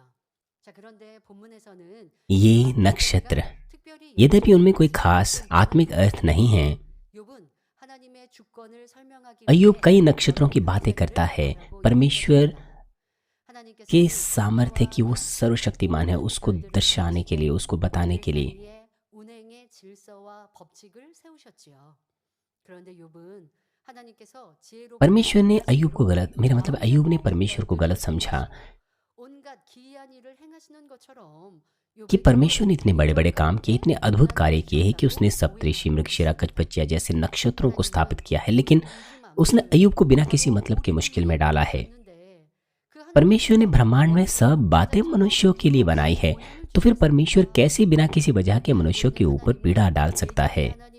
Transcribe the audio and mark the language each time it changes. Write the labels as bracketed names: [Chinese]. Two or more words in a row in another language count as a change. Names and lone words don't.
[Korean] 자, 그런데 본문에서는 [Hindi] ये नक्षत्र, [Korean] 특별히 [Hindi] यद्यपि उनमें कोई खास आत्मिक अर्थ नहीं है, [Korean] 욥은 하나님의 주권을 설명하기 [Hindi] अय्यूब [Korean] 위해 [Hindi] कई नक्षत्रों की बातें करता है। परमेश्वर [Korean] 하나님께서 [Hindi] के सामर्थ्य की वो सर्वशक्तिमान है, उसको दर्शाने के लिए, उसको बताने के लिए। [Korean] 위에 운행의 질서와 법칙을 세우셨지요. 그런데 욥은 하나님께서 지혜롭고 [Hindi] परमेश्वर ने अय्यूब को गलत, मेरा मतलब अय्यूब ने परमेश्वर को गलत समझा [Korean] 온갖 기이한 일을 행하시는 것처럼 [Hindi] कि परमेश्वर ने इतने बड़े बड़े काम किए, इतने अद्भुत कार्य किए हैं कि उसने सप्तऋषि, मृगशिरा, कचपचिया जैसे नक्षत्रों को स्थापित किया है, लेकिन उसने अय्यूब को बिना किसी मतलब के मुश्किल में डाला है। परमेश्वर ने ब्रह्मांड में सब बातें मनुष्यों के लिए बनाई है, तो फिर परमेश्वर कैसे बिना किसी वजह के मनुष्यों के ऊपर पीड़ा डाल सकता है?